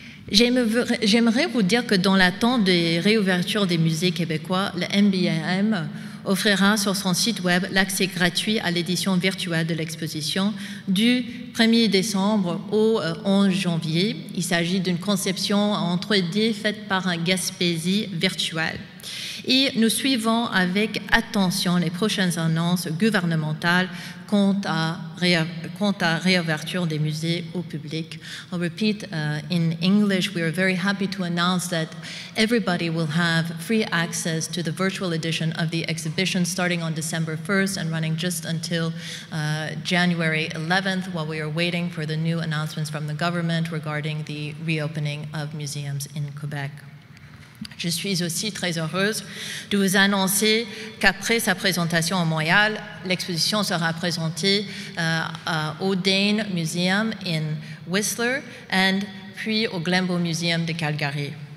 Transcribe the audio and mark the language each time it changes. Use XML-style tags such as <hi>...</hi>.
<fr>J'aimerais vous dire que dans l'attente des réouvertures des musées québécois, le MBAM offrira sur son site web l'accès gratuit à l'édition virtuelle de l'exposition du 1er décembre au 11 janvier. Il s'agit d'une conception en 3D faite par un Gaspésie virtuel. Et nous suivons avec attention les prochaines annonces gouvernementales quant à réouverture des musées au public.</fr> <en>I'll repeat in English, we are very happy to announce that everybody will have free access to the virtual edition of the exhibition starting on December 1st and running just until January 11th while we are waiting for the new announcements from the government regarding the reopening of museums in Quebec.</en> <fr>Je suis aussi très heureuse de vous annoncer qu'après sa présentation à Montréal, l'exposition sera présentée au Dane Museum in Whistler et puis au Glenbow Museum de Calgary.</fr>